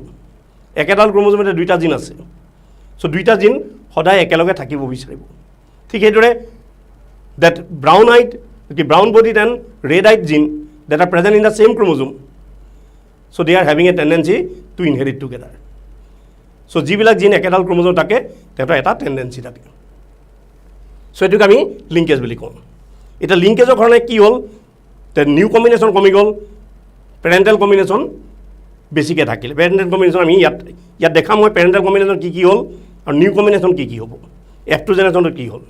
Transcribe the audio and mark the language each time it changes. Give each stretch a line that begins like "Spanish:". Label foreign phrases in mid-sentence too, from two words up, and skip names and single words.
Assamese: একেডাল ক্ৰমোজোমতে দুইটা জিন আছে, চ' দুইটা জিন সদায় একেলগে থাকিব বিচাৰিব। ঠিক সেইদৰে
English: that brown bodied and red eyed gene that are present in the same chromosome, so they are having a tendency to inherit together.
Assamese: So যিবিলাক জিন একেডাল ক্ৰমোজোম থাকে তেহেঁতৰ এটা টেণ্ডেঞ্চি থাকে, চ' এইটোক আমি লিংকেজ বুলি কওঁ। এতিয়া লিংকেজৰ কাৰণে কি হ'ল,
English: new combination
Assamese: কমি গ'ল,
English: parental combination
Assamese: বেছিকৈ থাকিলে।
English: parental combination
Assamese: আমি ইয়াত দেখাম মই
English: parental combination
Assamese: কি হ'ল আৰু
English: new combination
Assamese: কি হ'ব, F2 জেনেৰেশ্যনটো কি হ'ল।